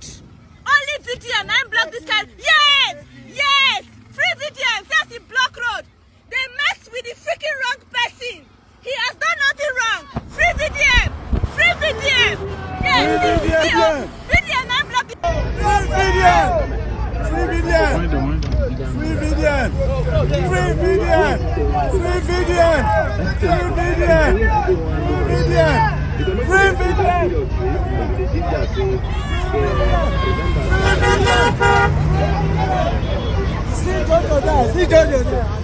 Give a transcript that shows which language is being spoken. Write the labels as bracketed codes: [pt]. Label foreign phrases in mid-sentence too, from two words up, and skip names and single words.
[en] Only BDM, I block this guy. Yes, yes, free BDM, see as he block road. They mess with the freaking wrong person. He has done nothing wrong. Free BDM, free BDM. Yes, BDM, I block the Free BDM. Free BDM. Free BDM. Free BDM. Free BDM. Free BDM. Free BDM. See Jojo there. See Jojo there.